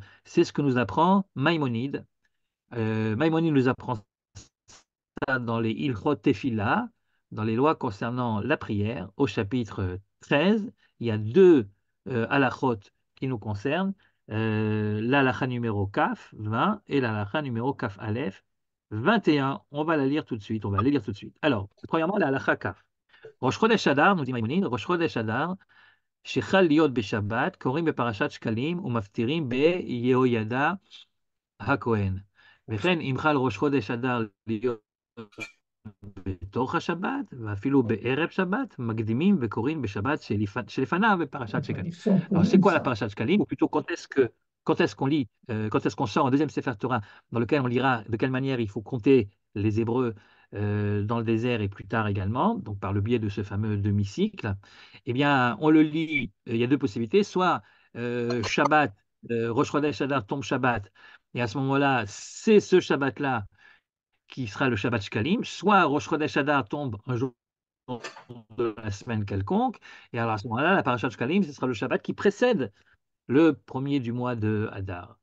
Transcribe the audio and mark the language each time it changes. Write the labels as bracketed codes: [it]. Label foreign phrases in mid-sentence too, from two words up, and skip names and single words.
[fr] C'est ce que nous apprend Maïmonide. Maïmonide nous apprend ça dans les [he] הלכות תפילה, [fr] dans les lois concernant la prière, au chapitre 13. Il y a deux halachot qui nous concernent, l'halakha numéro Kaf 20 et l'halakha numéro [he] כף אלף [fr] 21. On va la lire tout de suite. On va les lire tout de suite. Alors, premièrement, la halakha Kaf. [he] ראש חודש אדר, [fr] nous dit Maïmonide, [he] ראש חודש אדר, שחל להיות בשבת, קוראים בפרשת שקלים ומפטירים ביהוידע הכהן. וכן אם חל ראש חודש אדר להיות בתוך השבת, ואפילו בערב שבת, מקדימים וקוראים בשבת שלפניו בפרשת שקלים. [fr] Alors, c'est quoi la [he] פרשת שקלים? [fr] Ou plutôt, quand est-ce qu'on lit, quand est-ce qu'on sort un deuxième [he] ספר תורה, [fr] dans lequel on lira de quelle manière il faut compter les Hébreux dans le désert et plus tard également, donc par le biais de ce fameux demi-cycle, eh bien, on le lit, il y a deux possibilités, soit Shabbat, [he] ראש חודש אדר [fr] tombe Shabbat, et à ce moment-là, c'est ce Shabbat-là qui sera le [he] שבת שקלים, [fr] soit [he] ראש חודש אדר [fr] tombe un jour de la semaine quelconque, et alors à ce moment-là, la [he] פרשת שקלים, [fr] ce sera le Shabbat qui précède le premier du mois de Hadar.